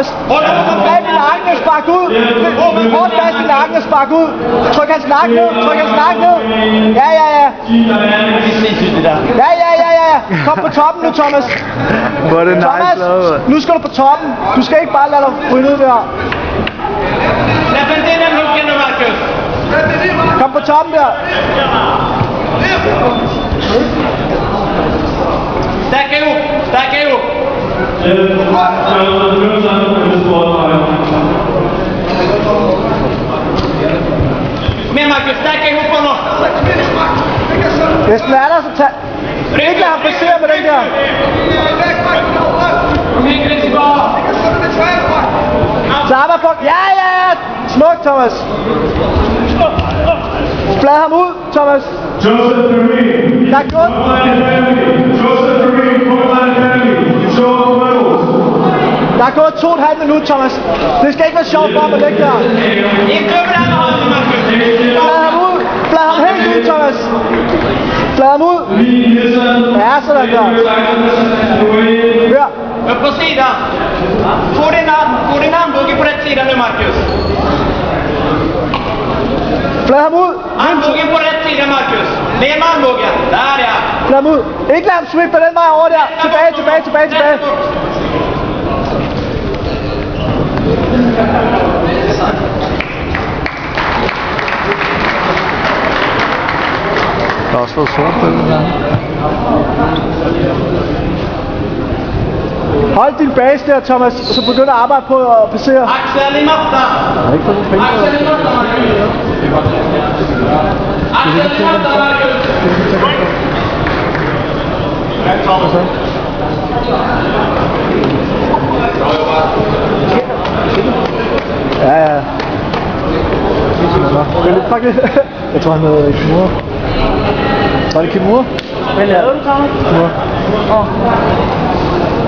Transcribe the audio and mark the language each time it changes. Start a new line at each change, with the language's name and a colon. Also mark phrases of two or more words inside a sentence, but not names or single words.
Danish: Greb i nakken og spark ud. Hårdt fast i nakken og spark ud. Tryk hans nakke ned. Ja. Ja. Kom på toppen nu, Thomas. Hvor er det nice Thomas, lavet. nu skal du på toppen. Du skal ikke bare lade dig ryge ud der.
Swedish: Släpp inte in den hooken nu, Marcus!
Danish: Kom på toppen der.
Swedish: Stärka ihop! Med Marcus, stärka ihop honom!
Danish: Hvis den er der, så tag... Ikke lad ham passere med den der. Slapper på. Ja. Smuk, Thomas. Flad ham ud, Thomas. Joseph Perrine. Tak godt. Joseph Perrine, Frontline Academy.
English: Show of medals.
Danish: Der er gået 2,5 minutter, Thomas. Det skal ikke være sjovt for ham at ligge der.
Swedish: Inte över den handen, Marcus!
Danish: Flad ham helt ud, Thomas. Flad ham ud. Ja, sådan der. Hør.
Swedish: Upp på sidan! Få din armbåge på rätt sida nu, Marcus!
Danish: Flad ham ud.
Swedish: Armbågen på rätt sida, Marcus! Ner med armbågen! Där ja!
Danish: Flad ham ud. Ikke lad ham sweep den vej over der. Tilbage. Der er også fået sort på den her. Hold din base der, Thomas, og så begynd at arbejde på at passere.
Swedish: Axel i mattan!
Danish: Jeg har ikke fået nogen penge.
Swedish: Axel i mattan, Marcus! Axel i mattan, Marcus!
Danish: Ja. Fuck det. Jeg tror han havde Kimura. Var det Kimura? Hvad lavede du, Thomas? Kimura.